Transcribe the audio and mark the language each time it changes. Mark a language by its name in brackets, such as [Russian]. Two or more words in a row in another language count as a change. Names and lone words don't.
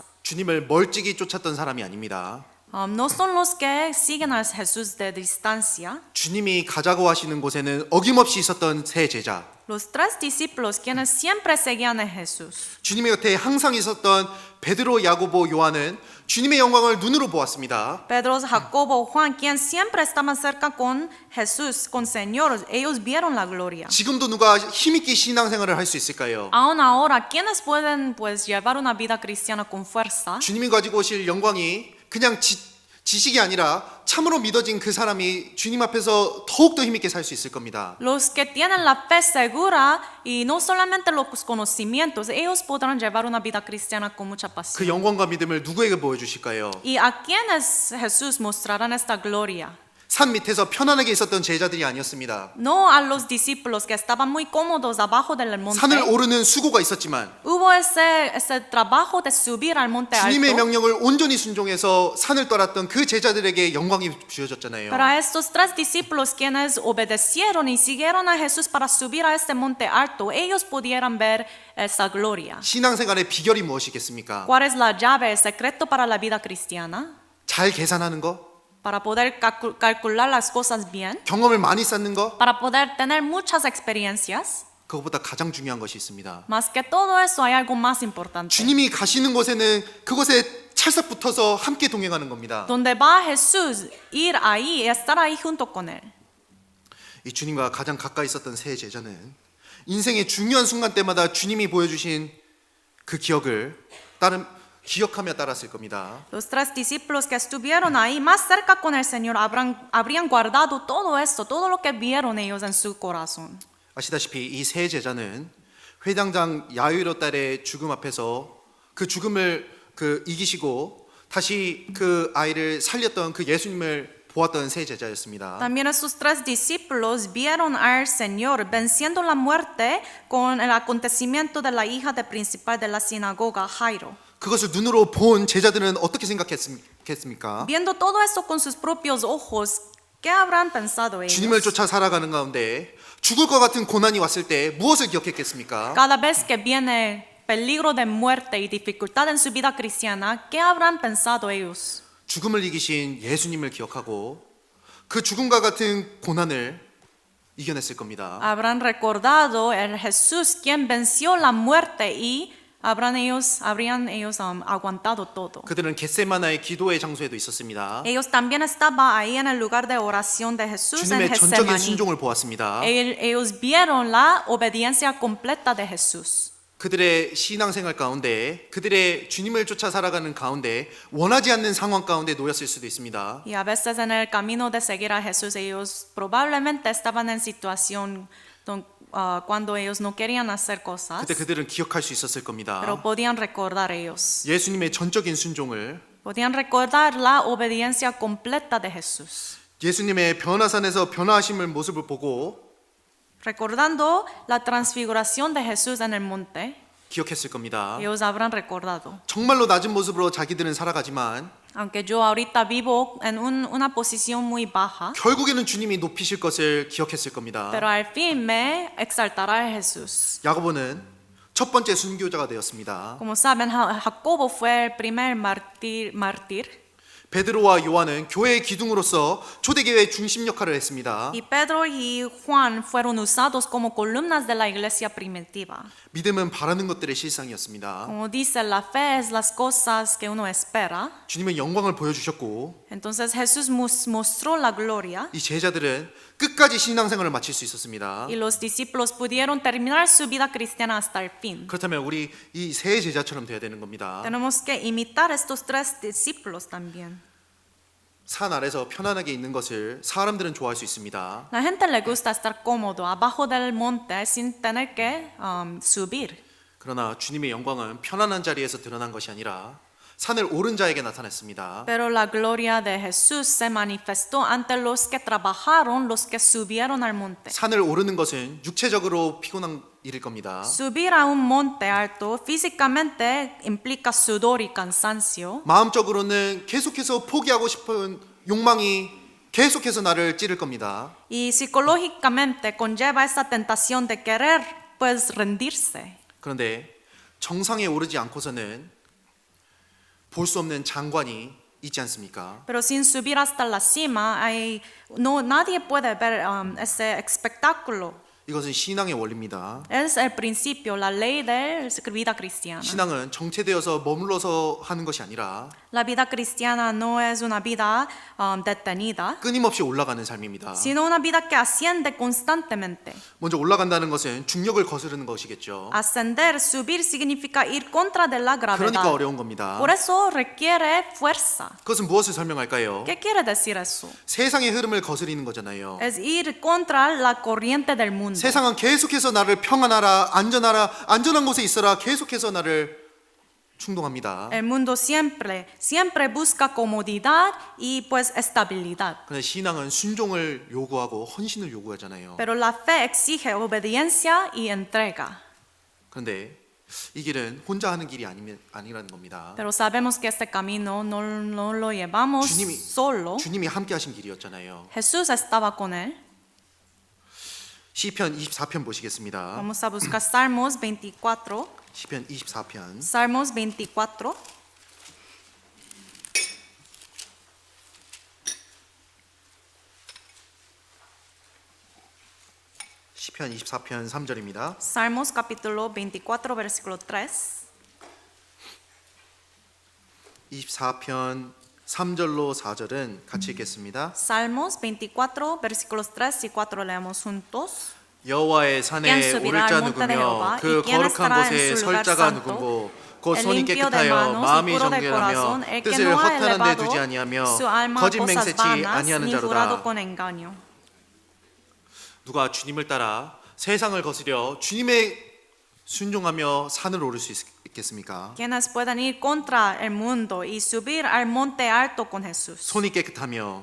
[Korean] 주님을 멀찍이 쫓았던 사람이 아닙니다. [Spanish] No son los que siguen a Jesús de distancia. [Korean] 주님이 가자고 하시는 곳에는 어김없이 있었던 세 제자, [Spanish] Los tres discípulos quienes siempre seguían a Jesús. [Korean] 주님의 곁에 항상 있었던 베드로, 야고보, 요한은 주님의 영광을 눈으로 보았습니다. [Spanish] Pedro, Jacobo, Juan, quien siempre estaban cerca con Jesús, con Señor, ellos vieron la gloria. [Korean] 지금도 누가 힘있게 신앙생활을 할 수 있을까요? [Spanish] Aún ahora, quienes pueden llevar una vida cristiana con fuerza, [Korean] 주님이 가지고 오실 영광이 그냥 지식이 아니라 참으로 믿어진 그 사람이 주님 앞에서 더욱더 힘있게 살 수 있을 겁니다. [Spanish] Los que tienen la fe segura y no solamente los conocimientos, ellos podrán llevar una vida cristiana con mucha [Korean] 그 [Spanish] pasión. [Korean] 영광과 믿음을 누구에게 보여주실까요? [Spanish] ¿Y a quiénes Jesús mostrarán esta gloria? [Korean] 산 밑에서 편안하게 있었던 제자들이 아니었습니다. [Spanish] No a los discípulos que estaban muy cómodos abajo del monte. [Korean] 산을 오르는 수고가 있었지만 [Spanish] Hubo ese trabajo de subir al monte [Korean] 주님의 [Spanish] alto. [Korean] 명령을 온전히 순종해서 산을 떠났던 그 제자들에게 영광이 주어졌잖아요. [Spanish] Pero a estos tres discípulos quienes obedecieron y siguieron a Jesús para subir a este monte alto, ellos pudieran ver esa gloria. [Korean] 신앙생활의 비결이 무엇이겠습니까? [Spanish] ¿Cuál es la llave, el secreto para la vida cristiana? [Korean] 잘 계산하는 거, [Spanish] Para poder calcular las cosas bien, [Korean] 경험을 많이 쌓는 거, [Spanish] para poder tener muchas experiencias. [Korean] 그것보다 가장 중요한 것이 있습니다. [Spanish] Más que todo eso hay algo más importante. [Korean] 주님이 가시는 곳에는 그곳에 찰싹 붙어서 함께 동행하는 겁니다. [Spanish] Donde va Jesús, ir ahí y estar ahí junto con él. [Korean] 이 주님과 가장 가까이 있었던 세 제자는 인생의 중요한 순간 때마다 주님이 보여주신 그 기억을 기억하며 따랐을 겁니다. [Spanish] Los tres discípulos que estuvieron ahí más cerca con el Señor habrían guardado todo esto, todo lo que vieron ellos en su corazón. [Korean] 아시다시피 이 세 제자는 회당장 야이로 딸의 죽음 앞에서 그 죽음을 이기시고 다시 그 아이를 살렸던 그 예수님을 보았던 세 제자였습니다. [Spanish] También esos tres discípulos vieron al Señor venciendo la muerte con el acontecimiento de la hija del principal de la sinagoga, Jairo. [Korean] 그것을 눈으로 본 제자들은 어떻게 생각했습니까? [Spanish] Viendo todo esto con sus propios ojos, ¿qué habrán pensado ellos? [Korean] 주님을 쫓아 살아가는 가운데 죽을 것 같은 고난이 왔을 때 무엇을 기억했겠습니까? [Spanish] Cada vez que viene peligro de muerte y dificultad en su vida cristiana, ¿qué habrán pensado ellos? [Korean] 죽음을 이기신 예수님을 기억하고 그 죽음과 같은 고난을 이겨냈을 겁니다. [Spanish] Habrán recordado el Jesús quien venció la muerte y habrían ellos aguantado todo. [Korean] 그들은 겟세마나의 기도의 장소에도 있었습니다. [Spanish] Ellos también estaban ahí en el lugar de oración de Jesús en [Korean] 주님의 전적인 [Spanish] Getsemaní. [Korean] 순종을 보았습니다. [Spanish] Ellos vieron la obediencia completa de Jesús. [Korean] 그들의 신앙생활 가운데 그들의 주님을 쫓아 살아가는 가운데 원하지 않는 상황 가운데 놓였을 수도 있습니다. [Spanish] Y a veces en el camino de seguir a Jesús ellos probablemente estaban en situación cuando ellos no querían hacer cosas, [Korean] 그때 그들은 기억할 수 있었을 겁니다. [Spanish] pero podían recordar ellos. [Korean] 예수님의 전적인 순종을 [Spanish] Podían recordar la obediencia completa de Jesús. [Korean] 예수님의 변화산에서 변화하심을 모습을 보고 [Spanish] Recordando la transfiguración de Jesús en el monte, [Korean] 기억했을 겁니다. [Spanish] ellos habrán recordado. [Korean] 정말로 낮은 모습으로 자기들은 살아가지만 [Spanish] Aunque yo ahorita vivo en una posición muy baja, [Korean] 결국에는 주님이 높이실 것을 기억했을 겁니다. [Spanish] pero al fin me exaltará Jesús. [Korean] 야고보는 첫 번째 순교자가 되었습니다. [Spanish] Como saben, Jacobo fue el primer mártir. [Korean] 베드로와 요한은 교회의 기둥으로서 초대교회의 중심 역할을 했습니다. [Spanish] Y Pedro y Juan fueron usados como columnas de la iglesia primitiva. [Korean] 믿음은 바라는 것들의 실상이었습니다. [Spanish] Como dice, la fe es las cosas que uno espera. [Korean] 주님은 영광을 보여주셨고 [Spanish] Entonces Jesús mostró la gloria [Korean] 이 제자들은 끝까지 신앙생활을 마칠 수 있었습니다. [Spanish] y los discípulos pudieron terminar su vida cristiana hasta el fin. [Korean] 그렇다면 우리 이 세 제자처럼 돼야 되는 겁니다. [Spanish] Tenemos que imitar estos tres discípulos también. [Korean] 산 아래서 편안하게 있는 것을 사람들은 좋아할 수 있습니다. [Spanish] La gente le gusta estar cómodo abajo del monte sin tener que subir. [Korean] 그러나 주님의 영광은 편안한 자리에서 드러난 것이 아니라 산을 오른 자에게 나타났습니다. [Spanish] Pero la gloria de Jesús se manifestó ante los que trabajaron, los que subieron al monte. [Korean] 산을 오르는 것은 육체적으로 피곤한 일일 겁니다. [Spanish] Subir a un monte alto físicamente implica sudor y cansancio. [Korean] 마음적으로는 계속해서 포기하고 싶은 욕망이 계속해서 나를 찌를 겁니다. [Spanish] Y psicológicamente conlleva esa tentación de querer pues rendirse. [Korean] 그런데 정상에 오르지 않고서는 볼 수 없는 장관이 있지 않습니까? [Spanish] Pero sin subir hasta la cima, nadie puede ver ese espectáculo. [Korean] 이것은 신앙의 원리입니다. [Spanish] Es el principio, la ley de la vida cristiana. [Korean] 신앙은 정체되어서 머물러서 하는 것이 아니라 [Spanish] La vida cristiana no es una vida detenida, [Korean] 끊임없이 올라가는 삶입니다. [Spanish] sino una vida que asciende constantemente. [Korean] 먼저 올라간다는 것은 중력을 거스르는 것이겠죠. [Spanish] Ascender, subir significa ir contra de la [Korean] 그러니까 [Spanish] gravedad. [Korean] 어려운 겁니다. [Spanish] Por eso requiere fuerza. [Korean] 그것은 무엇을 설명할까요? [Spanish] ¿Qué quiere decir eso? [Korean] 세상의 흐름을 거스리는 거잖아요. [Spanish] Es ir contra la corriente del mundo. [Korean] 세상은 계속해서 나를 평안하라, 안전하라, 안전한 곳에 있어라 계속해서 나를 충동합니다. [Spanish] El mundo siempre busca comodidad y pues estabilidad. [Korean] 그런데 신앙은 순종을 요구하고 헌신을 요구하잖아요. [Spanish] Pero la fe exige obediencia y entrega. [Korean] 그런데 이 길은 혼자 하는 길이 아니라는 겁니다. [Spanish] Pero sabemos que este camino no lo llevamos solo. [Korean] 주님이 함께 하신 길이었잖아요. [Spanish] Jesús estaba con él. [Korean] 시편 24편 보시겠습니다. [Spanish] Vamos a buscar Salmos 24. [Korean] 시편 24편 [Spanish] Salmos 24. [Korean] 시편 24편 3절입니다. [Spanish] Salmos capítulo 24, versículo 3. [Korean] 24편 3절로 4절은 같이 읽겠습니다. [Spanish] Salmos 24, versículos 3 y 4 leemos juntos. [Korean] 여호와의 [Spanish] ¿Quién [Korean] 산에 [Spanish] subirá [Korean] 오를 [Spanish] al [Korean] 자 [Spanish] monte de [Korean] 누구며 [Spanish] Jehová? [Korean] 그 [Spanish] ¿Y quién [Korean] 거룩한 [Spanish] estará en [Korean] 곳에 [Spanish] su lugar [Korean] 설 자가 [Spanish] santo? [Korean] 누구고 곧 [Spanish] El [Korean] 손이 [Spanish] limpio de [Korean] 깨끗하여 [Spanish] manos y [Korean] 마음이 [Spanish] puro de [Korean] 정결하며 [Spanish] corazón, el que [Korean] 뜻을 [Spanish] no ha [Korean] 허탄한 데 [Spanish] elevado [Korean] 두지 아니하며 [Spanish] su alma a [Korean] 거짓 [Spanish] cosas [Korean] 맹세치 [Spanish] vanas [Korean] 아니하는 [Spanish] ni jurado [Korean] 자로다. [Spanish] con engaño. [Korean] 누가 주님을 따라 세상을 거스려 주님의 순종하며 산을 오를 수 있겠습니까? [Spanish] Quienes pueden ir contra el mundo y subir al monte alto con Jesús. [Korean] 손이 깨끗하며